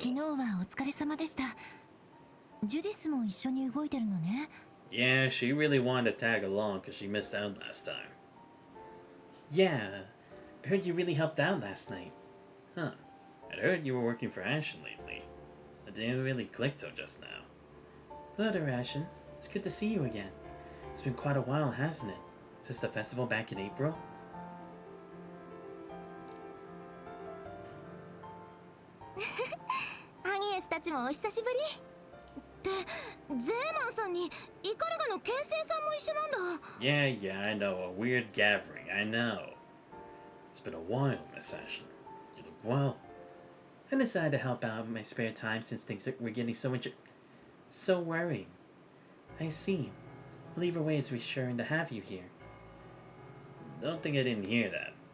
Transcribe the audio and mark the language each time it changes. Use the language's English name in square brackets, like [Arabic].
[Japanese] 昨日はお疲れ様でした。ジュディスも一緒に動いてるのね。 [English] Yeah, she really wanted to tag along because she missed out last time. Yeah, I heard you really helped out last night. Huh. I'd heard you were working for Ashen lately. It didn't really click till just now. Hello there, Ashen. It's good to see you again. It's been quite a while, hasn't it? Since the festival back in April? [Japanese] アニエスたちもお久しぶり。で、ゼーマンさんにイカルガの剣聖さんも一緒なんだ。 [English] Yeah, I know. A weird gathering, I know. It's been a while, Miss Ashen. You look well. I decided to help out in my spare time since things were getting so worrying. I see. Well, either way, it's reassuring to have you here. Don't think I didn't hear that.